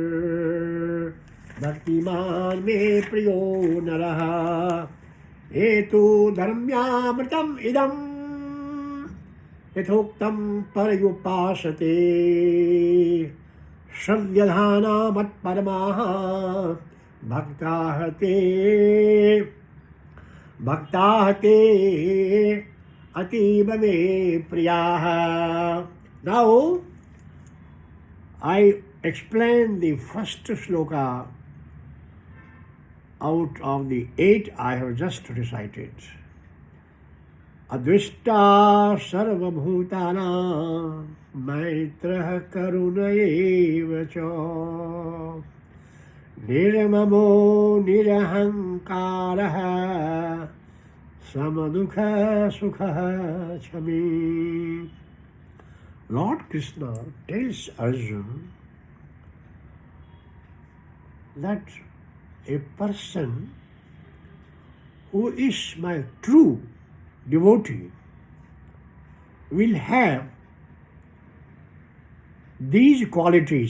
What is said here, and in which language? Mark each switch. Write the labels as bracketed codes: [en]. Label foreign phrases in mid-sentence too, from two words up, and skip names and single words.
[sa] भक्तिमान् मे प्रियो नरः हेतु धर्म्यामृतम् इदम् यथोक्तं पर्युपासते श्रव्यधाना मत्परमाः भक्ताः ते अतीव मे प्रियाः. [en] Now I explain the first shloka out of the 8 I have just recited. [sa] अद्वेष्टा सर्वभूतानां मैत्रः करुणः च निर्ममो निरहङ्कारः समदुःख सुखः क्षमी. [en] Lord Krishna tells Arjuna that a person who is my true devotee will have these qualities.